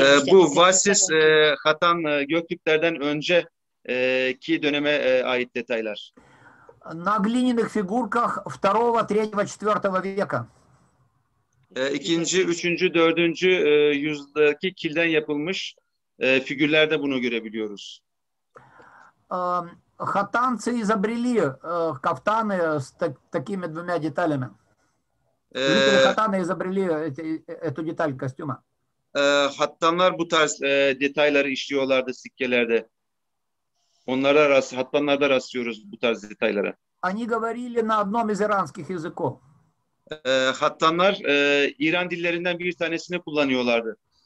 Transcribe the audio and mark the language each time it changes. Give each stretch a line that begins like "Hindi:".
Turkish: Bu Vasis Hatan Göktürklerden önceki döneme ait detaylar.
Russian: На глиняных фигурках 2, 3, 4 века.
Turkish: 2., 3., 4. yüzyıldaki kilden yapılmış figürlerde bunu görebiliyoruz.
Russian: Хатанцы изобрели кафтаны с такими двумя деталями. Жители Хатана изобрели эту деталь костюма.
Turkish: Hattanlar bu tarz detayları işliyorlardı sikkelerde. Hattanlarda rastlıyoruz bu tarz detaylara.
Russian: Они говорили на одном из иранских языков.
Turkish: Hattanlar İran dillerinden bir tanesini kullanıyorlardı.